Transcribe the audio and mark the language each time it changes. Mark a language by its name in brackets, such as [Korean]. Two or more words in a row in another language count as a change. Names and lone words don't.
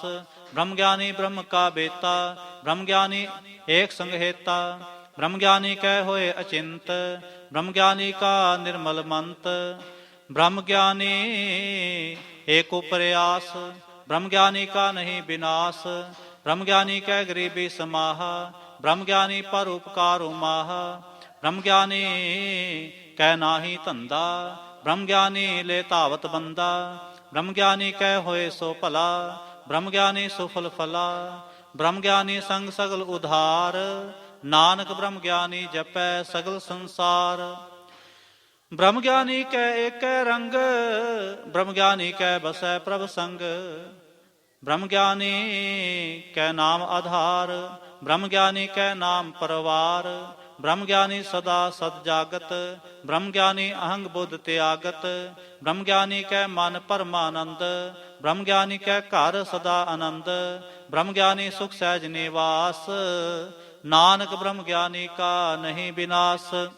[Hindi] ब्रहम गिआनी ब्रहम का बेता, ब्रहम गिआनी एक संग हेता। ब्रहम गिआनी कै होए अचिंत, ब्रहम गिआनी का निरमल मंत। ब्रहम गिआनी एक उपर आस, ब्रहम गिआनी का नहीं विनाश। ब्रह्म ज्ञानी कै गरीबी समाहा, ब्रह्म ज्ञानी पर उपकार उमाहा, ब्रह्म ज्ञानी कै नाही धंधा, ब्रह्म ज्ञानी ले धावत बंदा, ब्रह्म ज्ञानी कै होए सो भला, ब्रह्म ज्ञानी सुफल फला, ब्रह्म ज्ञानी संग सगल उधार, नानक ब्रह्म ज्ञानी जपै सगल संसार। ब्रह्म ज्ञानी कै एक रंग, ब्रह्म ज्ञानी कै बसै प्रभ संग, ब्रह्म ज्ञानी कै नाम आधार, ब्रह्म ज्ञानी कै नाम परवार, ब्रह्म ज्ञानी सदा सद जागत, ब्रह्म ज्ञानी अहंग बुद्ध त्यागत, ब्रह्म ज्ञानी कै मन परमानंद, ब्रह्म ज्ञानी कै घर सदा आनंद, ब्रह्म ज्ञानी सुख सहज निवास, नानक ब्रह्म ज्ञानी का नहीं विनाश।